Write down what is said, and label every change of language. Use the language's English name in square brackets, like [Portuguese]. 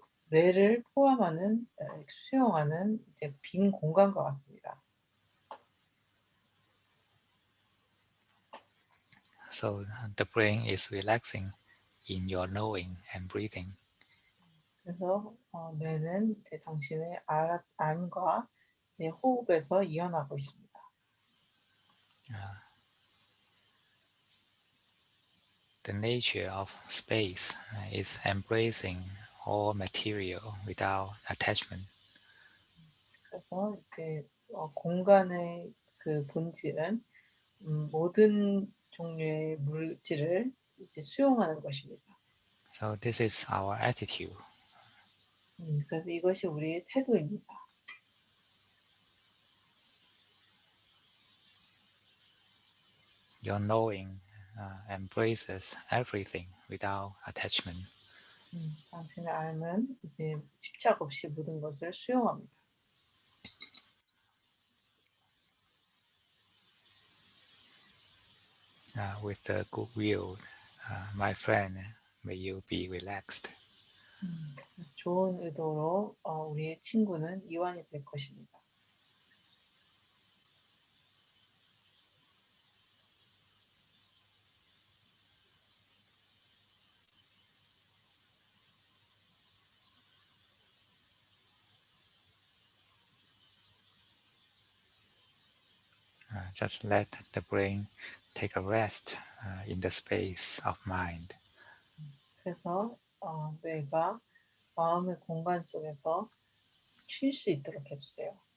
[Korean] 뇌를 포함하는 수용하는 이제 빈 공간과 같습니다. [English] So the brain is relaxing in your knowing and breathing. [Korean] 그래서 뇌는 이제 당신의 암과 이제 호흡에서 이어나고 있습니다. [English] The nature of space is embracing all material without attachment. [Korean] 그래서 이렇게 공간의 그 본질은 모든 종류의 물질을 이제 수용하는 것입니다. [English] So this is our attitude. [Korean] 그래서 이것이 우리의 태도입니다. [English] Your knowing embraces everything without attachment. [Korean] 당신의 삶은 이제 집착 없이 모든 것을 수용합니다. [English] With the goodwill, my friend, may you be relaxed. [Korean] 그래서 좋은 의도로 우리의 친구는 이완이 될 것입니다. [English] Just let the brain take a rest in the space of mind. [Korean] 그래서 뇌가 마음의 공간 속에서 쉴 수 있도록 해주세요.